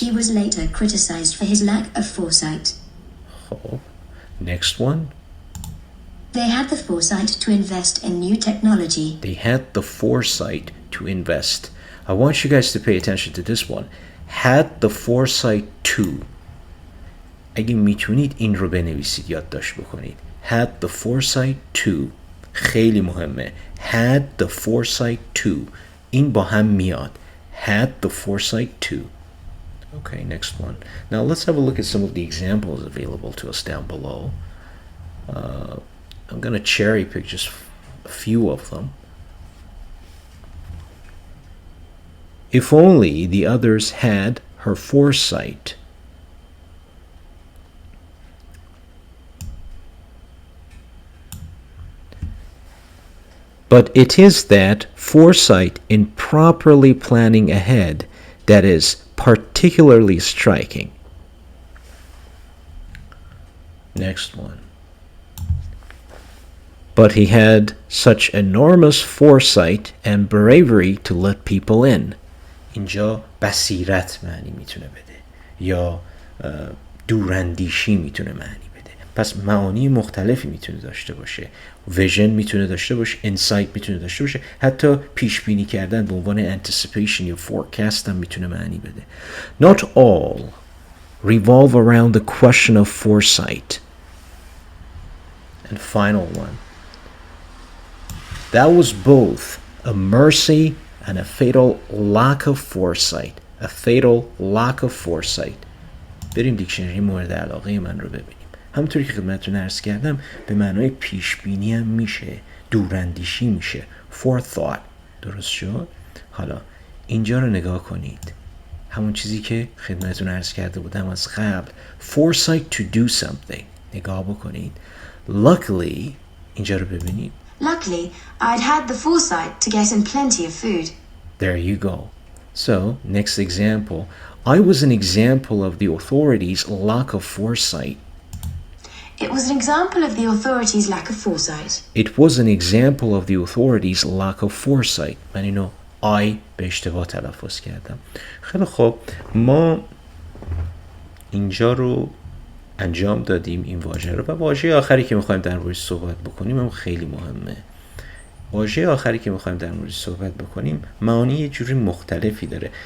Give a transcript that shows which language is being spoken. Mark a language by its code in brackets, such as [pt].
[en] He was later criticized for his lack of foresight. خب. Next one. They had the foresight to invest in new technology. They had the foresight to invest. I want you guys to pay attention to this one. Had the foresight to. [fa] اگه میتونید این رو بنویسید، یادداشت بکنید. [en] Had the foresight to. [fa] خیلی مهمه. [en] Had the foresight to. [fa] این با هم میاد. [en] Had the foresight to. Okay, next one. Now let's have a look at some of the examples available to us down below. I'm going to cherry pick just a few of them. If only the others had her foresight. But it is that foresight in properly planning ahead that is particularly striking. Next one. But he had such enormous foresight and bravery to let people in. [fa] اینجا بصیرت معنی میتونه بده یا دوراندیشی میتونه معنی بده. پس معانی مختلفی میتونه داشته باشه. ویژن میتونه داشته باشه، انسایت میتونه داشته باشه، حتی پیش بینی کردن به عنوان anticipation یا forecast هم میتونه معنی بده. [en] Not all revolve around the question of foresight. And final one. That was both a mercy and a fatal lack of foresight. A fatal lack of foresight. [fa] بریم دیکشنری مورد علاقه من رو ببینیم. همونطوری که خدمتتون عرض کردم به معنای پیش بینی هم میشه، دوراندیشی میشه، forethought. درست شد؟ حالا اینجا رو نگاه کنید. همون چیزی که خدمتتون عرض کرده بودم از قبل. [en] Foresight to do something. [fa] نگاه بکنید. Luckily اینجا رو ببینید. [en] Luckily, I'd had the foresight to get him plenty of food. There you go. So, next example. I was an example of the authorities' lack of foresight. It was an example of the authorities' lack of foresight. It was an example of the authorities' lack of foresight. [fa] من اینو I به اشتباه تلفظ کردم. خیلی خوب. ما اینجا رو انجام دادیم این واژه رو و واژه آخری که میخوایم در موردش صحبت بکنیم هم خیلی مهمه. واژه آخری که میخوایم در موردش صحبت بکنیم معانی یه جوری مختلفی داره.